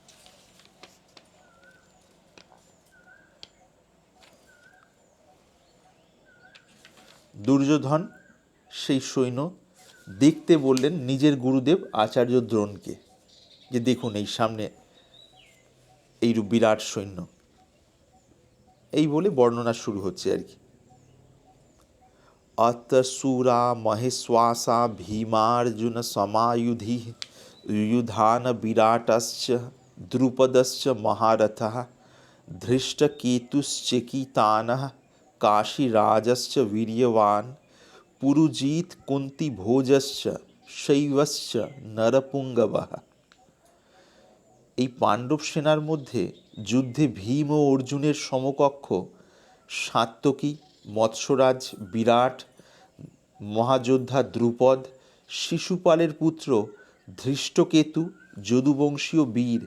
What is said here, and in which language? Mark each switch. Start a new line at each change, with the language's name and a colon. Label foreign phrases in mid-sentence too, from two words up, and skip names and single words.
Bangla: দুর্যোধন সেই সৈন্য দেখতে বললেন নিজের গুরুদেব আচার্য দ্রোণকে, যে দেখুন এই সামনে এইরূপ বিরাট সৈন্য। এই বলে বর্ণনা শুরু হচ্ছে আর কি।
Sanskrit: অতসুরা মহেশ্বাসা ভীমার্জুন সমায়ুধি युधान विराटश्च द्रुपदश्च महारथः धृष्टकेतुश्चेकितानः काशीराजश्च वीर्यवान् पुरुजित कुन्तीभोजश्च शैवश्च नरपुङ्गवः।
Bangla: এই পাণ্ডব সেনার মধ্যে যুদ্ধে ভীম ও অর্জুনের সমকক্ষ সাত্যকী, মৎস্যরাজ বিরাট, মহাযোদ্ধা দ্রুপদ, শিশুপালের পুত্র ধৃষ্টকেতু, যদুবংশীয় বীর